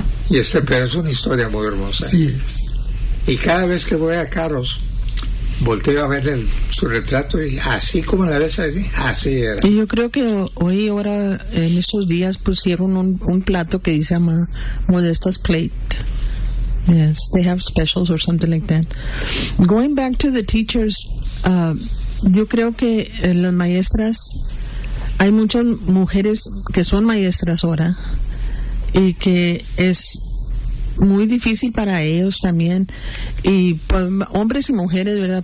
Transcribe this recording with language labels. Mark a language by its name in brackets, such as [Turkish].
[Spanish] Y pero es una historia muy hermosa. Sí es. Y cada vez que voy a Carlos, volteo a ver su retrato y así como la ves ahí, así era. Y yo creo que hoy, ahora, en esos días, pusieron un plato que dice Modesta's Plate. [English] Yes, they have specials or something like that. Going back to the teachers, [Spanish] yo creo que las maestras, hay muchas mujeres que son maestras ahora y que es muy difícil para ellos también, y pues, hombres y mujeres, ¿verdad?